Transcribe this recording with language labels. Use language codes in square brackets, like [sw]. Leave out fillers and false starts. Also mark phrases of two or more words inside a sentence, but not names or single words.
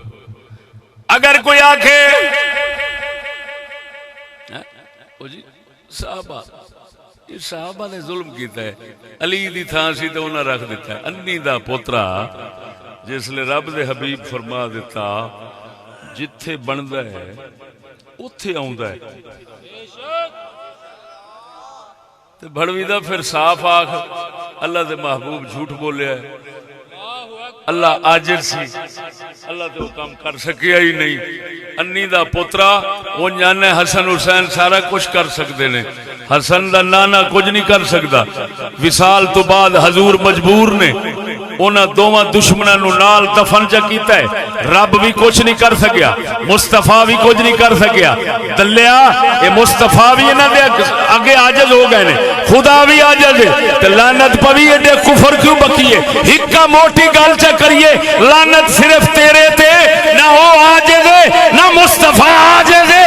[pa] اگر کوئی آکھے جی صحابہ، یہ صحابہ نے ظلم کیتا ہے، علی دی تھان سی تو انہاں رکھ دیتا ہے. انی دا پوترا جس لئے رب دے حبیب فرما دیتا جتھے بندا ہے اتھے آوندا ہے. تے بھڑوی دا پھر صاف آکھ اللہ دے محبوب جھوٹ بولیا ہے، اللہ عاجز سی، اللہ تے وہ کام کر سکیا ہی نہیں. انی دا پترا وہ جانے حسن حسین سارا کچھ کر سکتے نے، حسن دا نانا کچھ نہیں کر سکتا. وصال تو بعد حضور مجبور نے انہاں دوواں دشمناں نو نال دفن چا کیتا ہے. رب بھی کچھ نہیں کر سکیا، مصطفیٰ بھی کچھ نہیں کر سکیا. دلیا یہ مصطفیٰ بھی انہاں دے اگے عاجز ہو گئے نے، خدا بھی عاجز ہے. تے لعنت پوی ہے کفر کیوں بکی ہے؟ ہکا موٹی گل چا کریے، لعنت صرف تیرے تے، نہ وہ عاجز ہے نہ مصطفیٰ عاجز ہے.